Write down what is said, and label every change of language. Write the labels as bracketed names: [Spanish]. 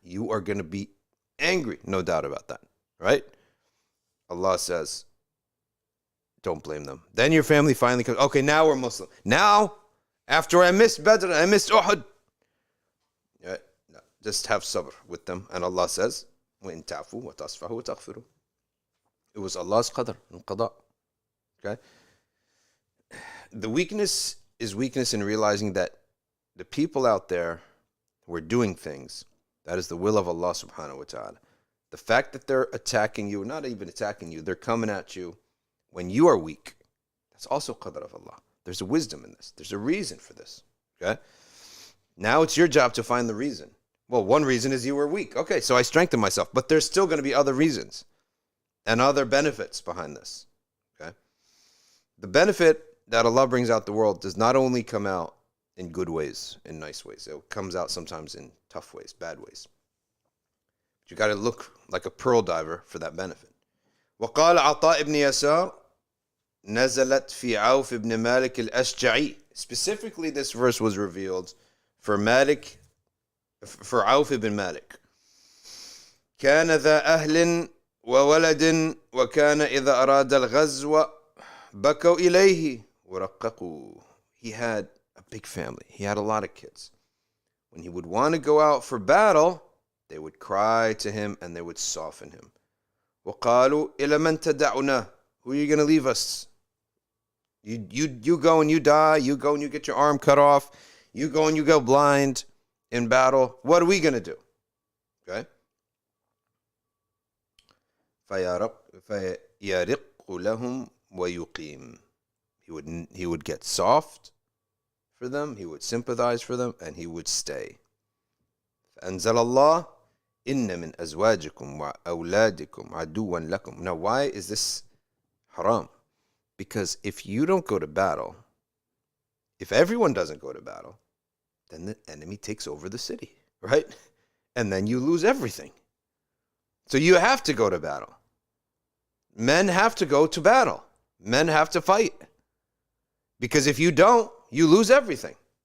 [English] You are going to be angry, no doubt about that, right? Allah says, don't blame them. Then your family finally comes, okay, now we're Muslim. Now, after I missed Badr, I missed Uhud. Yeah, no, just have sabr with them. And Allah says, [Arabic] وَإِن تَعْفُوا وَتَصْفَحُوا وَتَغْفِرُوا. [English] It was Allah's qadr and qada. Okay? The weakness is weakness in realizing that the people out there who are doing things, that is the will of Allah subhanahu wa ta'ala. The fact that they're attacking you, not even attacking you, they're coming at you when you are weak, that's also qadr of Allah. There's a wisdom in this. There's a reason for this. Okay? Now it's your job to find the reason. Well, one reason is you were weak. Okay, so I strengthened myself. But there's still going to be other reasons and other benefits behind this. Okay? The benefit that Allah brings out the world does not only come out in good ways, in nice ways. It comes out sometimes in tough ways, bad ways. But you got to look like a pearl diver for that benefit. [Arabic] وقال عطاء بن يسار نزلت في عوف بن مالك الأشجعي. [English] Specifically, this verse was revealed for عوف بن مالك. [Arabic] كان ذا أهل وولد وكان إذا أراد الغزو بكوا إليه ورققوا. [English] He had a big family. He had a lot of kids. When he would want to go out for battle, they would cry to him and they would soften him. [Arabic] وقالوا إلى من تدعنا. [English] Who are you going to leave us? You go and you die. You go and you get your arm cut off. You go and you go blind in battle. What are we going to do? Okay? [Arabic] فيرق لهم ويقيم. [English] He would get soft for them. He would sympathize for them, and he would stay. [Arabic] فأنزل الله إن من أزواجكم وأولادكم عدوا لكم. [English] Now, why is this haram? Because if you don't go to battle, if everyone doesn't go to battle, then the enemy takes over the city, right? And then you lose everything. So you have to go to battle. Men have to go to battle. Men have to fight. Because if you don't, you lose everything.